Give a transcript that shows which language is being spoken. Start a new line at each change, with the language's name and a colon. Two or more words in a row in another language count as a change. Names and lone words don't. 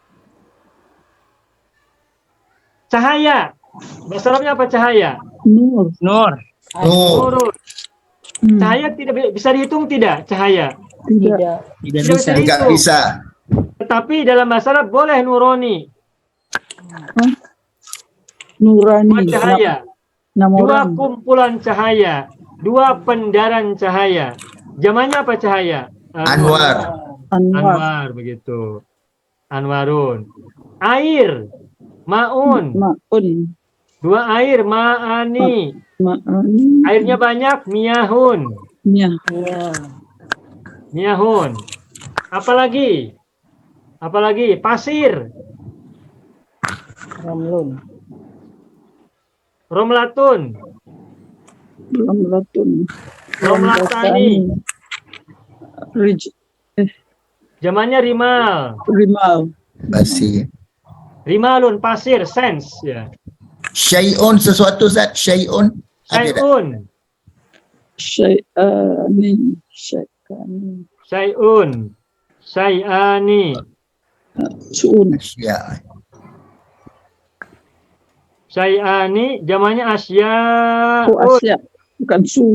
Indonesian: Cahaya. Bahasa Arabnya apa cahaya? Nur. Nur. Nur. Cahaya tidak bisa dihitung tidak? Cahaya. Tidak. Tidak bisa bisa. Tidak dihitung. bisa. Tetapi dalam bahasa Arab boleh nuroni. Nurani. Dua cahaya. Nama Dua orang. kumpulan cahaya. Dua pendaran cahaya. Jamannya apa cahaya? Anwar. Anwar begitu. Anwarun. Air. Maun. Maun. Dua air. Ma'ani. Ma'ani. Airnya banyak. Miyahun. Ya. Miyahun. Apalagi? Apalagi? Pasir. Ramlun. Romlatun. Ramlatun. Romlatani. Zamannya rimal. Rimal. Pasir. Rimalun, pasir, sense. Ya. Syai'un sesuatu Ustaz. Syai'un. Ada tak? Syai'un. Syai'ani.
Arabic: Syai'un. Syai'ani.
Indonesian: Su'un. Asya. Syai'ani, zamannya asya'un. Oh, asya. Bukan su.